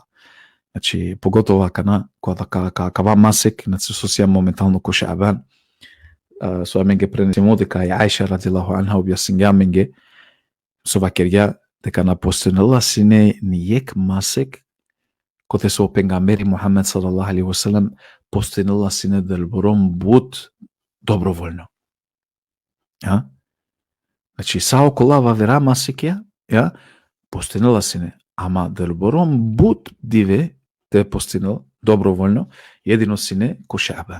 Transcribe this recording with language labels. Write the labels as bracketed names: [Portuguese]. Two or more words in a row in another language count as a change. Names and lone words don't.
[Romany] Значи, поготово акана, кава масек, значи со сија моментално ко Шаабан, со аменге пренесемо дека и Аиша [Arabic] رضي الله عنها [Romany] објаснија аменге, со вакерја, дека напостенила сине нијек масек, коте со пенгамбери Мухамед [Arabic] صلى الله عليه وسلم, [Romany] постенила сине делбором бут доброволно. Значи, сао колава вера масекја, постенила сине, ама делбором бут диве, те постигнал доброволно, едино сине ко Шаабан.